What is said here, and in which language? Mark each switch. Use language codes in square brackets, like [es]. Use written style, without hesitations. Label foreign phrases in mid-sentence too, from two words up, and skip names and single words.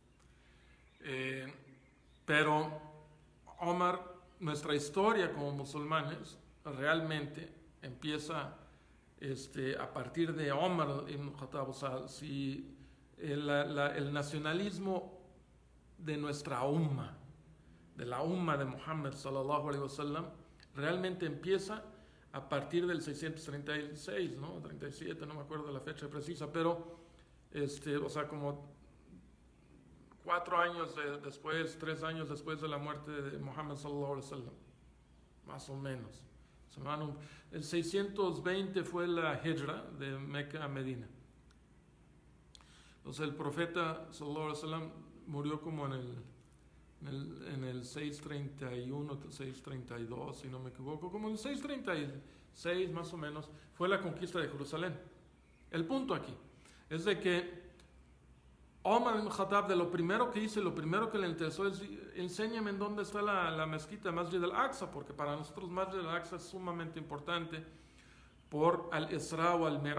[es] Pero Omar, nuestra historia como musulmanes realmente empieza a partir de Omar ibn Khattab. O sea, si el nacionalismo de nuestra umma, de la umma de Muhammad [ar] صلى الله عليه وسلم, [es] realmente empieza a partir del 636, ¿no? 37, no me acuerdo la fecha precisa, pero o sea, como 4 años después, 3 años después de la muerte de Muhammad [ar] صلى الله عليه وسلم, [es] más o menos. El 620 fue la hijra de Meca a Medina. Entonces el profeta [ar] صلى الله عليه وسلم [es] murió como en el 631, 632, si no me equivoco, como en el 636 más o menos, fue la conquista de Jerusalén. El punto aquí es de que Omar ibn Khattab, de lo primero que hice, lo primero que le interesó es: enséñame en dónde está la mezquita Masjid al-Aqsa, porque para nosotros Masjid al-Aqsa es sumamente importante por al-Isra o al-Miraj.